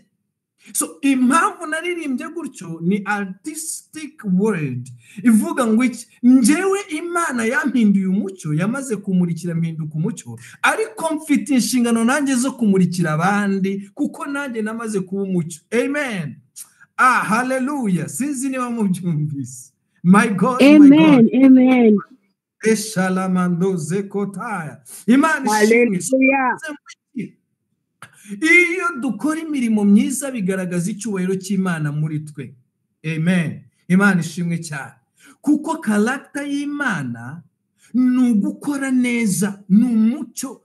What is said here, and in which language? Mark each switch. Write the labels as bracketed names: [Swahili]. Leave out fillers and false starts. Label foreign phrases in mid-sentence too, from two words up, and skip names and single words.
[Kinyarwanda] Impamvu naririmbye gutyo ni [English] artistic word [Kinyarwanda] ivuga ngo njyewe Imana yampinduye umucyo, yamaze kumurikira mpinduka umucyo, ariko mfite inshingano nanjye zo kumurikira abandi kuko nanjye namaze kuba umucyo. Amen. Hallelujah. Sinzi niba mubyumvise. [English] My God, [Kinyarwanda] amen, [English] my God. [Kinyarwanda] Amen. Eshalamando zekotaya. Imana ishimwe. Iyo dukora imirimo myiza bigaragaza icyubahiro cy'Imana muri twe. Amen. Imana ishimwe cyane. Kuko karakta y'Imana ni ugukora neza, ni umucyo.